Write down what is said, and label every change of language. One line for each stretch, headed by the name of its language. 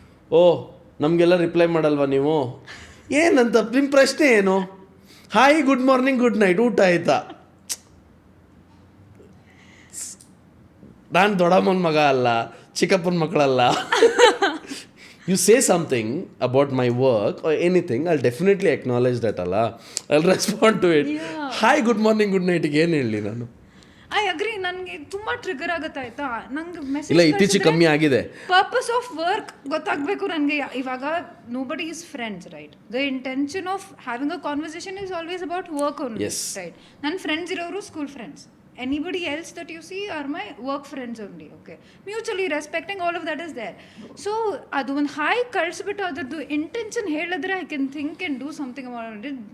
Kannada: ಓ ನಮಗೆಲ್ಲ ರಿಪ್ಲೈ ಮಾಡಲ್ವಾ ನೀವು? ಏನಂತ ನಿಮ್ಮ ಪ್ರಶ್ನೆ ಏನು?
English: hi, good morning, good night,
Kannada: ಊಟ ಆಯಿತಾ? ನಾನು ದೊಡ್ಡಮ್ಮನ ಮಗ ಅಲ್ಲ, ಚಿಕ್ಕಪ್ಪನ ಮಕ್ಕಳಲ್ಲ.
English: You say something about my work or anything, I'll definitely acknowledge that, ಅಲ್ಲ. I'll respond to it. Hi, good morning, good night,
Kannada: ಏನು ಹೇಳಿ ನಾನು?
English: I agree.
Kannada: ನನಗೆ ತುಂಬಾ ಟ್ರಿಗರ್ ಆಗುತ್ತೆ ಆಯ್ತಾ. ನಂಗೆ ಇಲ್ಲ
English: message
Kannada: ಇತ್ತೀಚೆಗೆ ಕಮ್ಮಿ ಆಗಿದೆ.
English: purpose of work
Kannada: ಗೊತ್ತಾಗಬೇಕು ನನಗೆ.
English: ಇವಾಗ nobody is friends right. The intention of having a conversation is always about work only Yes.
Kannada: Right. ನನ್ನ ಫ್ರೆಂಡ್ಸ್ ಇರೋರು school friends.
English: Anybody else that you see are my work friends only. Okay, mutually respecting, all of that is there. So
Kannada: ಅದು ಒಂದು hi ಕಳಿಸ್ಬಿಟ್ಟು ಅದ್ರದ್ದು intention ಹೇಳಿದ್ರೆ
English: I can think and do something about it.